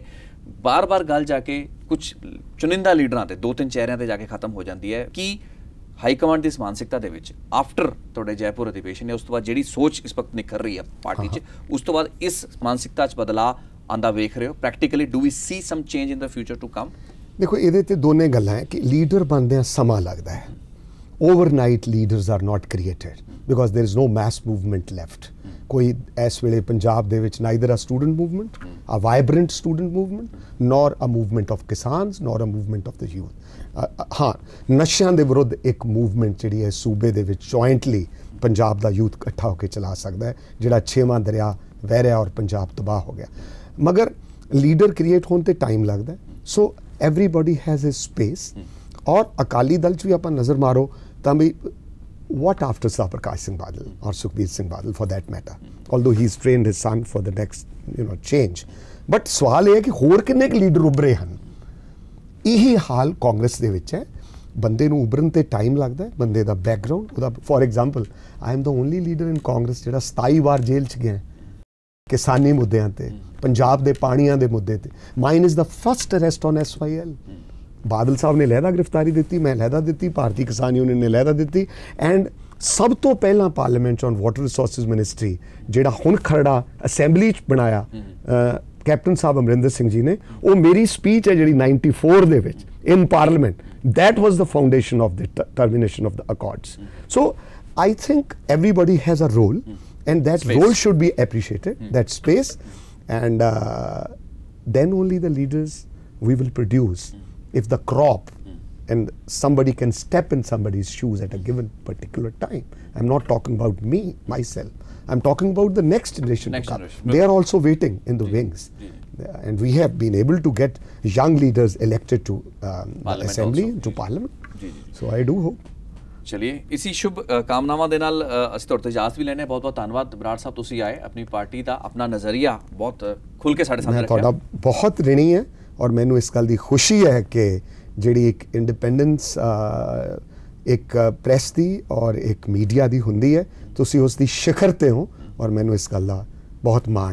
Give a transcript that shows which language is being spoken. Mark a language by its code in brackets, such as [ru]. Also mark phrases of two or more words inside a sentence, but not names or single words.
[pa] ਬਾਰ-ਬਾਰ ਗੱਲ ਜਾ ਕੇ ਕੁਝ ਚੁਣਿੰਦਾ ਲੀਡਰਾਂ ਤੇ 2-3 ਚਿਹਰਿਆਂ ਤੇ ਜਾ ਕੇ ਖਤਮ ਹੋ ਜਾਂਦੀ ਹੈ ਕਿ [en] high command [pa] ਦੀ ਇਸ ਮਾਨਸਿਕਤਾ ਦੇ ਵਿੱਚ ਆਫਟਰ ਤੁਹਾਡੇ ਜੈਪੁਰ ਅਧਿਵੇਸ਼ਨ ਨੇ ਉਸ ਤੋਂ ਬਾਅਦ ਜਿਹੜੀ ਸੋਚ ਇਸ ਵਕਤ ਨਿਖਰ ਰਹੀ ਹੈ ਪਾਰਟੀ 'ਚ, ਉਸ ਤੋਂ ਬਾਅਦ ਇਸ ਮਾਨਸਿਕਤਾ 'ਚ ਬਦਲਾਅ ਆਂਦਾ ਵੇਖ ਰਹੇ ਹੋ? [en] Practically do we see some change in the future to come? [pa] ਦੇਖੋ ਇਹਦੇ ਤੇ ਦੋਨੇ ਗੱਲਾਂ ਹੈ ਕਿ ਲੀਡਰ ਬਣਦਿਆਂ ਸਮਾਂ ਲੱਗਦਾ ਹੈ. [en] Overnight leaders are not created because there is no mass movement left. [pa] ਕੋਈ ਇਸ ਵੇਲੇ ਪੰਜਾਬ ਦੇ ਵਿੱਚ [en] neither a student movement, a vibrant student movement, nor a movement of kisans, nor a movement of the youth. [pa] ਹਾਂ, ਨਸ਼ਿਆਂ ਦੇ ਵਿਰੁੱਧ ਇੱਕ ਮੂਵਮੈਂਟ ਜਿਹੜੀ ਹੈ ਸੂਬੇ ਦੇ ਵਿੱਚ ਜੁਆਇੰਟਲੀ ਪੰਜਾਬ ਦਾ ਯੂਥ ਇਕੱਠਾ ਹੋ ਕੇ ਚਲਾ ਸਕਦਾ ਹੈ, ਜਿਹੜਾ 6ਵਾਂ ਦਰਿਆ ਵਹਿ ਰਿਹਾ ਔਰ ਪੰਜਾਬ ਤਬਾਹ ਹੋ ਗਿਆ. ਮਗਰ ਲੀਡਰ ਕ੍ਰੀਏਟ ਹੋਣ ਤੇ ਟਾਈਮ ਲੱਗਦਾ ਹੈ. [en] So everybody has his space. [pa] ਔਰ ਅਕਾਲੀ ਦਲ 'ਚ ਵੀ ਆਪਾਂ ਨਜ਼ਰ ਮਾਰੋ ਤਾਂ ਵੀ [en] what after Sir Prakash Singh Badal or Sukhbir Singh Badal for that matter, although he's trained his son for the next change. [pa] But ਸਵਾਲ ਇਹ ਹੈ ਕਿ ਹੋਰ ਕਿੰਨੇ ਕੁ ਲੀਡਰ ਉੱਭਰੇ ਹਨ? ਇਹੀ ਹਾਲ ਕਾਂਗਰਸ ਦੇ ਵਿੱਚ ਹੈ. ਬੰਦੇ ਨੂੰ ਉੱਭਰਨ ਤੇ ਟਾਈਮ ਲੱਗਦਾ ਹੈ, ਬੰਦੇ ਦਾ ਬੈਕਗ੍ਰਾਉਂਡ ਉਹਦਾ. [en] For example I am the only leader in Congress [pa] ਜਿਹੜਾ 27 ਵਾਰ ਜੇਲ੍ਹ 'ਚ ਗਿਆ ਕਿਸਾਨੀ ਮੁੱਦਿਆਂ ਤੇ, ਪੰਜਾਬ ਦੇ ਪਾਣੀਆਂ ਦੇ ਮੁੱਦੇ ਤੇ. [en] Mine is the first arrest on SYL. [pa] ਬਾਦਲ ਸਾਹਿਬ ਨੇ ਲਹਿਦਾ ਗ੍ਰਿਫਤਾਰੀ ਦਿੱਤੀ, ਮੈਂ ਲਹਿਦਾ ਦਿੱਤੀ, ਭਾਰਤੀ ਕਿਸਾਨ ਯੂਨੀਅਨ ਨੇ ਲਹਿਦਾ ਦਿੱਤੀ. ਐਂਡ ਸਭ ਤੋਂ ਪਹਿਲਾਂ ਪਾਰਲੀਮੈਂਟ 'ਚ [en] on water resources ministry [pa] ਜਿਹੜਾ ਹੁਣ ਖਰੜਾ ਅਸੈਂਬਲੀ 'ਚ ਬਣਾਇਆ ਕੈਪਟਨ ਸਾਹਿਬ ਅਮਰਿੰਦਰ ਸਿੰਘ ਜੀ ਨੇ, ਉਹ ਮੇਰੀ ਸਪੀਚ ਹੈ ਜਿਹੜੀ 94 ਦੇ ਵਿੱਚ [en] in parliament, that was the foundation of the termination of the accords. So I think everybody has a role and that role should be appreciated, that space, and then only the leaders we will produce. If the crop and somebody can step in somebody's shoes at a given particular time, I'm not talking about me, myself, I'm talking about the next generation to come. They are also waiting in the wings. And we have been able to get young leaders elected to assembly, to parliament. So I do hope. [pa] ਚਲਿਏ ਇਸੀ ਸ਼ੁਭ ਕਾਮਨਾਵਾਂ ਦੇ ਨਾਲ ਅਸੀਂ ਤੁਹਾਡੇ ਤੋਂ ਇਜਾਜ਼ਤ ਵੀ ਲੈਣੇ. ਬਹੁਤ ਬਹੁਤ ਧੰਨਵਾਦ ਬਰਾੜ ਸਾਹਿਬ, ਤੁਸੀਂ ਆਏ, ਆਪਣੀ ਪਾਰਟੀ ਦਾ ਆਪਣਾ ਨਜ਼ਰੀਆ ਬਹੁਤ ਖੁੱਲ ਕੇ ਸਾਡੇ ਸਾਹਮਣੇ ਰੱਖਿਆ. ਮੈਂ ਤੁਹਾਡਾ ਬਹੁਤ ਰਿਣੀ ਹੈ ਔਰ ਮੈਨੂੰ ਇਸ ਗੱਲ ਦੀ ਖੁਸ਼ੀ ਹੈ ਕਿ ਜਿਹੜੀ ਇੱਕ ਇੰਡੀਪੈਂਡੈਂਸ ਇੱਕ ਪ੍ਰੈਸ ਦੀ ਔਰ ਇੱਕ ਮੀਡੀਆ ਦੀ ਹੁੰਦੀ ਹੈ, ਤੁਸੀਂ ਉਸ ਦੀ ਸਿਖਰ ਤੇ ਹੋ ਔਰ ਮੈਨੂੰ ਇਸ ਗੱਲ ਦਾ ਬਹੁਤ ਮਾਣ ਹੈ.